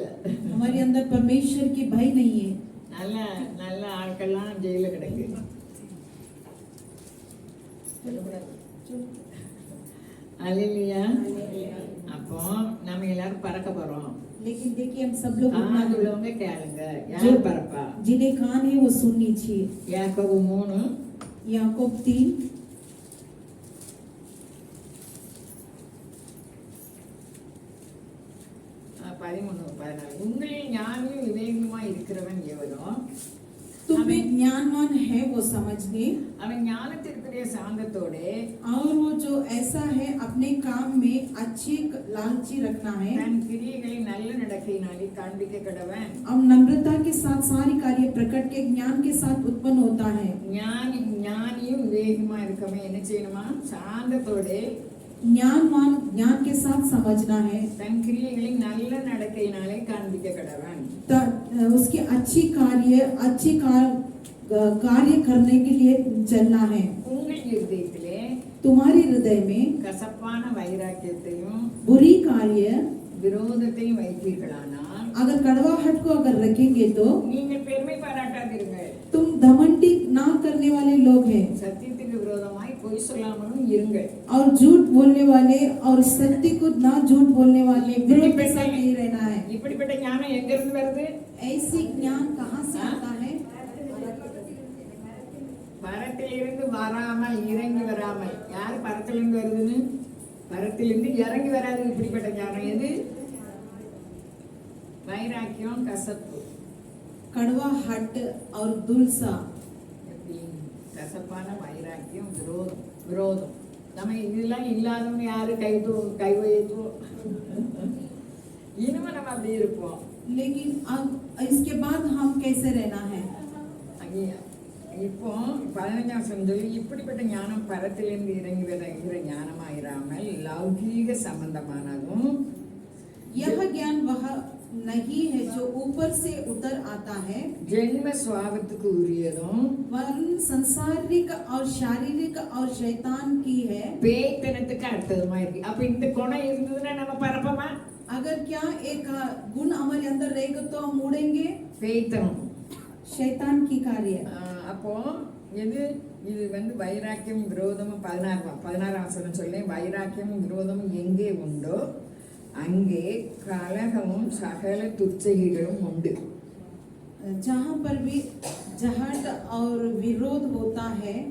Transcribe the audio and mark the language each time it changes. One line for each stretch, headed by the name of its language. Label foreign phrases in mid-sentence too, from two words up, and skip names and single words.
Hindi: हमारे अंदर परमेश्वर की भय नहीं है.
Tamil: நல்ல நல்ல ஆட்கள்லாம் ஜெயில கிடக்கு. அல்லேலூயா. அப்போ நம்ம எல்லாரும் பறக்க போறோம்.
Hindi: लेकिन देखिए हम सब लोग उड़ना है.
Tamil: உள்ளவங்க கேளுங்க, யார் பறப்பா?
Hindi: जिन्हें कान है वो सुन लीजिए.
Tamil: யாக்கோபு 3
Hindi: याकूब 3 13-14.
Tamil: உங்களில் ஞானியும் விவேகமா இருக்கிறவன் எவனோ
Hindi: तुम में ज्ञानवान है वो समझने,
Tamil: அவன் ஞானத்திற்குரிய சாந்தத்தோட
Hindi: और वो जो ऐसा है अपने काम में अच्छी लालची रखना है,
Tamil: தன் கிரியைகளை நல்ல நடக்கையினாலே காண்பிக்க கடவன்.
Hindi: और नम्रता के साथ सारी कार्य प्रकट के ज्ञान के साथ उत्पन्न होता है.
Tamil: ஞானியும் விவேகமா இருக்கவன் என்ன செய்யணுமா? சாந்தத்தோட
Hindi: ज्ञानवान ज्ञान के साथ समझना है,
Tamil: தன் கிரியைகளை நல்ல நடக்கையினாலே காண்பிக்க கடவன்.
Hindi: उसकी अच्छी कार्य करने के लिए चलना है.
Tamil: உங்கள் இருதயத்திலே
Hindi: तुम्हारे हृदय में
Tamil: கசப்பான வைராக்கியத்தையும்
Hindi: बुरी कार्य
Tamil: விரோதத்தையும் வைத்தீர்களானால்
Hindi: अगर कड़वाहट को अगर रखेंगे तो
Tamil: நீங்கள் பெருமை பாராட்டாதீர்கள்.
Hindi: तुम घमंडी ना करने वाले लोग हैं,
Tamil: சத்தியத்துக்கு விரோதமாய் பொய் சொல்லாமலும் இருங்கள்.
Hindi: और झूठ बोलने वाले और सत्य को ना झूठ बोलने वाले विरोध के साथ नहीं रहना है.
Tamil: இப்படிப்பட்ட ஞானம் எங்க இருந்து வருது?
Hindi: ऐसी ज्ञान कहाँ से आता है?
Tamil: பரத்திலிருந்து வராமல் இறங்கி வராமல். யார் பரத்திலிருந்து வருதுன்னு? பரத்திலிருந்து இறங்கி வராது. இப்படிப்பட்ட ஞானம் எது? வைராக்கியம், கசப்பு.
Hindi: कड़वाहट और दुलसा,
Tamil: எப்படி? கசப்பான வைராக்கியம், விரோதம். நம்ம இதெல்லாம் இல்லாதவங்க யாரு கை வைத்துவோம். இனிமே நம்ம அப்படி இருப்போம்.
Hindi: लेकिन अब इसके बाद हम कैसे रहना है?
Tamil: இப்போ 15ஆம் சொல்லி இப்படிப்பட்ட ஞானம் பரத்திலிருந்து இறங்கி வருகிற ஞானமாயிராமல் லௌகீக சம்பந்தமானதும்,
Hindi: यह ज्ञान वह नहीं है जो ऊपर से उतर आता है,
Tamil: ஜென்ம சுவாபத்துக்கு உரியதும்
Hindi: वरन संसारिक और शारीरिक और शैतान की है.
Tamil: பேய்த்தனத்துக்கு அடுத்ததுமா இருக்கு. அப்ப இந்த குணம் இருந்ததுன்னா நம்ம பரப்பமா?
Hindi: अगर क्या एक गुण हमारे अंदर रहेगा तो हम उड़ेंगे.
Tamil: பேய்த்தனம்.
Hindi: शैतान की कार्य.
Tamil: அப்போ இது வைராக்கியம் விரோதமும் 16ஆம் வசனம் சொல்லேன். வைராக்கியமும் விரோதமும் எங்கே உண்டோ அங்கே கலகமும் சகல துச்சைகளும் உண்டு.
Hindi: जहाँ पर भी झगड़ और विरोध होता है.